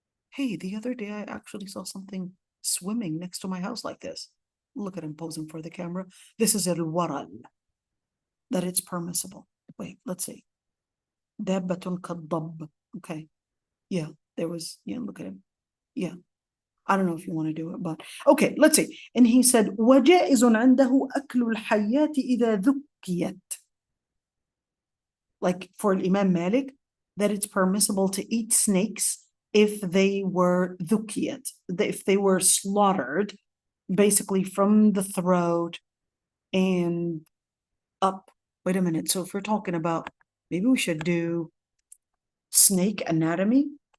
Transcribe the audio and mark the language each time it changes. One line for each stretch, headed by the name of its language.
English: Hey, the other day I actually saw something swimming next to my house like this. Look at him posing for the camera. This is al-waral, that it's permissible. Wait, let's see.
Arabic: Dabbatun kadab.
English: Okay. Yeah, there was, look at him. Yeah. I don't know if you want to do it, but okay, let's see. And he said,
Arabic: وَجَائِزٌ عَنْدَهُ أَكْلُ الْحَيَّاتِ إِذَا ذُكِّيَتْ.
English: Like for Imam Malik, that it's permissible to eat snakes if they were dhukiyat, if they were slaughtered, basically from the throat and up. Wait a minute. So if we're talking about, maybe we should do snake anatomy.